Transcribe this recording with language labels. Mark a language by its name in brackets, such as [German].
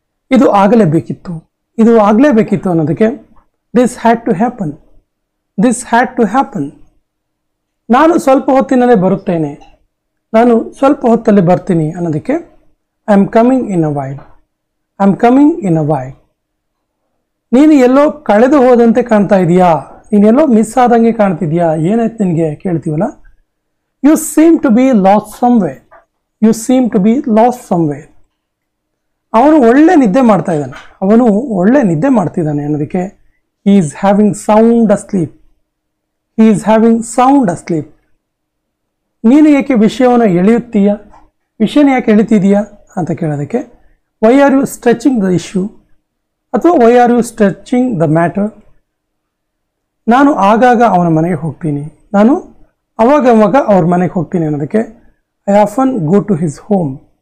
[Kannada] Idu agalebekittu. Idu agalebekittu annodake [English] this had to happen. This had to happen. [Kannada] ನಾನು ಸ್ವಲ್ಪ ಹೊತ್ತಿನಲ್ಲೇ ಬರುತ್ತೇನೆ. ನಾನು ಸ್ವಲ್ಪ ಹೊತ್ತಲ್ಲಿ ಬರ್ತೀನಿ ಅನ್ನೋದಕ್ಕೆ [English] I am coming in a while. I am coming in a while. [Kannada] ನೀನು ಎಲ್ಲೋ ಕಳೆದು ಹೋದಂತೆ ಕಾಣ್ತಾ ಇದೀಯಾ, ನೀನು ಎಲ್ಲೋ ಮಿಸ್ ಆದಂಗೆ ಕಾಣ್ತಿದ್ಯಾ, ಏನಾಯ್ತು ನಿನಗೆ ಕೇಳ್ತೀವಲ್ಲ. [English] You seem to be lost somewhere. You seem to be lost somewhere. [Kannada] ಅವನು ಒಳ್ಳೆ ನಿದ್ದೆ ಮಾಡ್ತಾ ಇದ್ದಾನೆ. ಅವನು ಒಳ್ಳೆ ನಿದ್ದೆ ಮಾಡ್ತಿದ್ದಾನೆ ಅನ್ನೋದಕ್ಕೆ [English] he is having sound asleep. He is having sound asleep. [Kannada] ನೀನು ಏಕೆ ವಿಷಯವನ್ನು ಎಳೆಯುತ್ತೀಯಾ, ವಿಷಯನ ಯಾಕೆ ಎಳಿತಿದೀಯಾ ಅಂತ ಕೇಳೋದಕ್ಕೆ [English] why are you stretching the issue [Kannada] ಅಥವಾ [English] Why are you stretching the matter. [Kannada] ನಾನು ಆಗಾಗ ಅವನ ಮನೆಗೆ ಹೋಗ್ತೀನಿ, ನಾನು ಅವಾಗ ಅವ್ರ ಮನೆಗೆ ಹೋಗ್ತೀನಿ ಅನ್ನೋದಕ್ಕೆ [English] I often go to his home.